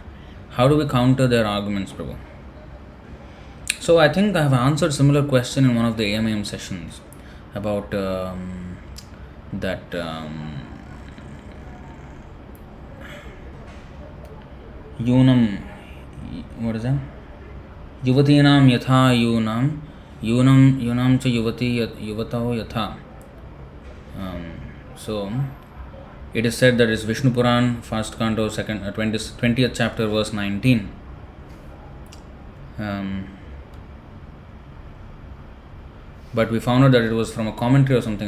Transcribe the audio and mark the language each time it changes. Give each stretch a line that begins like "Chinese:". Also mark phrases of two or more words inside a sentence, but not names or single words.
English: How do we counter their arguments, Prabhu? So I think I have answered similar question in one of the AMAM sessions about that Yunam, what is that?
Sanskrit: Yuvatinam yatha yunam cha yuvataho yatha.
English: So it is said that it's Vishnu Puran, first canto, 20th chapter, verse 19. But we found out that it was from a commentary or something.